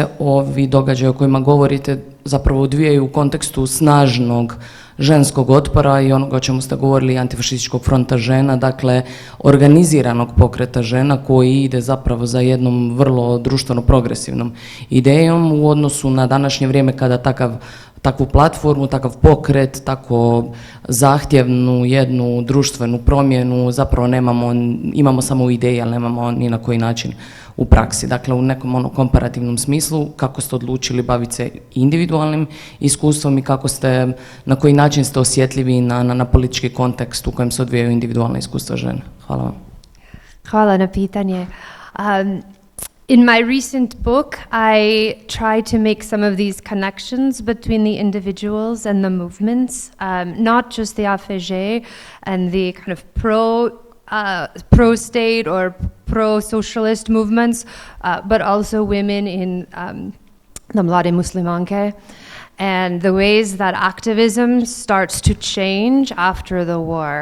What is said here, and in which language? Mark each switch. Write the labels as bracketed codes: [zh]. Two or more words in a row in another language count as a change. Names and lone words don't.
[bs] ovi događaji o kojima govorite zapravo odvijaju u kontekstu snažnog ženskog otpora i onoga o čemu ste govorili, antifašističkog fronta žena, dakle organiziranog pokreta žena koji ide zapravo za jednom vrlo društveno progresivnom idejom u odnosu na današnje vrijeme kada takvu platformu, takav pokret, tako zahtjevnu jednu društvenu promjenu zapravo imamo samo u ideji, ali nemamo ni na koji način u praksi. Dakle, u nekom komparativnom smislu, kako ste odlučili baviti se individualnim iskustvom i na koji način ste osjetljivi na politički kontekst u kojem se odvijaju individualna iskustva žena. Hvala vam. Hvala na pitanje. [en] In my recent book, I try to make some of these connections between the individuals and the movements, not just the AFG and the kind of pro-state or pro-socialist movements, but also women in the Mlade Muslimanke, and the ways that activism starts to change after the war.